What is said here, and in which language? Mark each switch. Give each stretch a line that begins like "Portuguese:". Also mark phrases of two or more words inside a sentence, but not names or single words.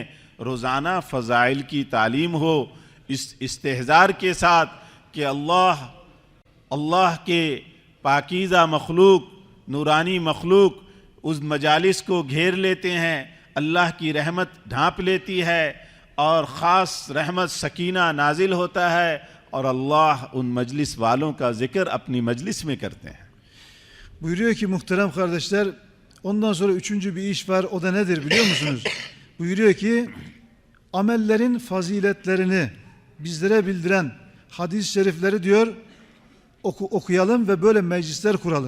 Hindi: रोज़ाना फ़ज़ाइल की तालीम हो इस इस्तेहज़ार के साथ कि अल्लाह के पाकीज़ा मखलूक, नूरानी मखलूक उस मजालिस को घेर लेते हैं, अल्लाह की रहमत ढांप लेती है और ख़ास रहमत सकीना नाजिल होता है, और अल्लाह उन मजलिस वालों का ज़िक्र अपनी मजलिस में करते हैं।
Turkish: Buyuruyor ki muhterem kardeşler, ondan sonra 3. bir iş var, o da nedir biliyor musunuz? Buyuruyor ki amellerin faziletlerini bizlere bildiren hadis-i şerifleri diyor okuyalım ve böyle meclisler kuralım.